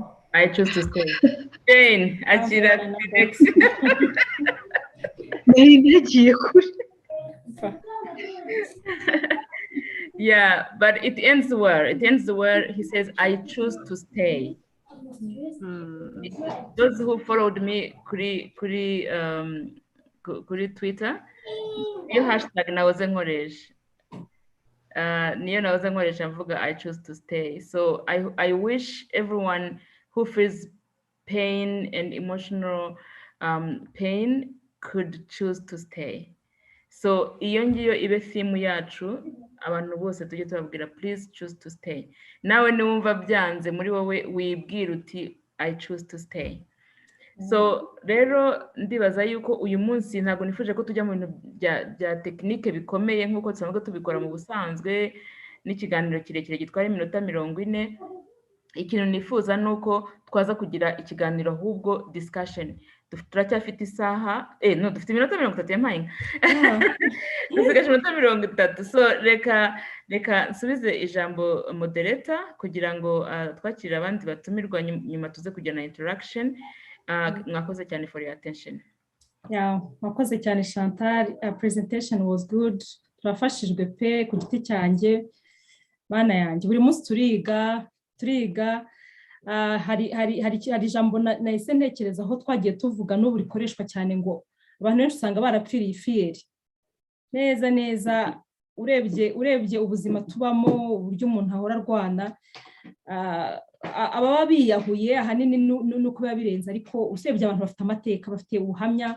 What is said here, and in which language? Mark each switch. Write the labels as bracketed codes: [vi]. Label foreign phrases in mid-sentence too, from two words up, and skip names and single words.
[en] I choose to stay. Jane, Achira, next. Yeah, but it ends well. It ends well. He says, I choose to stay. Those who followed me [rw] kuri Twitter, iyo hashtag nahoze nkoresha. Niyo nahoze nkoresha mvuga [en] I choose to stay. So I wish everyone who feels pain and emotional pain could choose to stay. [rw] So iyo ngiyo ibe theme yacu, abantu bose tujye tubabwira [en] please choose to stay. [rw] Nawe niwumva byanze muri wowe wibwira uti [en] I choose to stay. [rw] So rero ndibaza yuko uyu munsi ntabwo nifuje ko tujya mu bintu bya tekinike bikomeye nk'uko dusanzwe tubikora mu busanzwe n'ikiganiro kirekire gitwara iminota 40. Ikintu nifuza ni uko twaza kugira ikiganiro ahubwo discussion. Turacyafite isaha no dufite iminota 30 yampaye dusigaje iminota 30. So reka nsubize ijambo moderator kugira ngo twakire abandi batumirwa nyuma tuze kujyana interaction. Mwakoze cyane [en] for your attention. Yeah, [rw] mwakoze cyane Chantal. [en] Presentation was good. [rw] Turafashijwe pe ku giti cyanjye bana yanjye. Buri munsi turiga hari ijambo nahise ntekereza aho twagiye tuvuga n'ubu rikoreshwa cyane ngo abantu benshi usanga barapfiriye ifiyeri. Neza urebye ubuzima tubamo uburyo umuntu ahora arwana, ababa biyahuye ahanini nuko biba birenze, ariko usebye abantu bafite amateka, bafite ubuhamya.